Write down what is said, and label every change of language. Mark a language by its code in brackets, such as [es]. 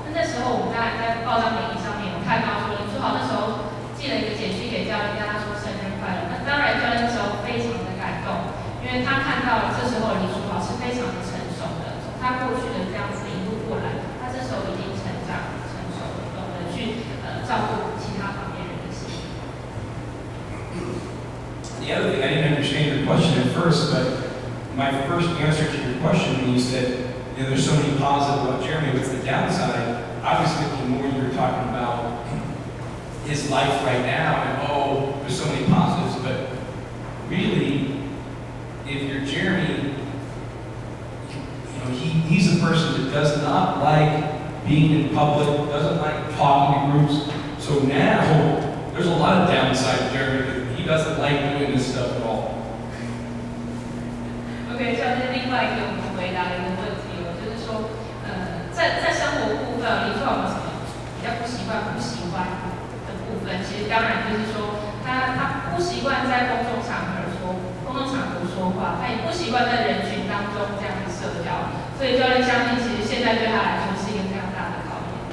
[zh] 那时候我们在报章媒体上面有看到说，林书豪那时候寄了一个简讯给教练，跟他说生日快乐。那当然教练那时候非常的感动，因为他看到了这时候林书豪是非常的成熟的，从他过去的这样子一路过来，他这时候已经成长成熟了，懂得去照顾其他旁边人的心。 [en] The other thing, I didn't understand your question at first, but my first answer to your question when you said, you know, there's so many positive about Jeremy, what's the downside? I was thinking more you were talking about his life right now, and oh, there's so many positives, but really, if you're Jeremy, you know, he's a person that does not like being in public, doesn't like talking to groups, so now, there's a lot of downside to Jeremy, because he doesn't like doing this stuff at all. [zh] OK， 这是另外一个我们回答的一个问题了，就是说，在生活部分，林书豪有什么比较不习惯的部分？其实当然就是说，他不习惯在公众场合说话，他也不习惯在人群当中这样的社交，所以教练相信，其实现在对他来说是一个非常大的考验。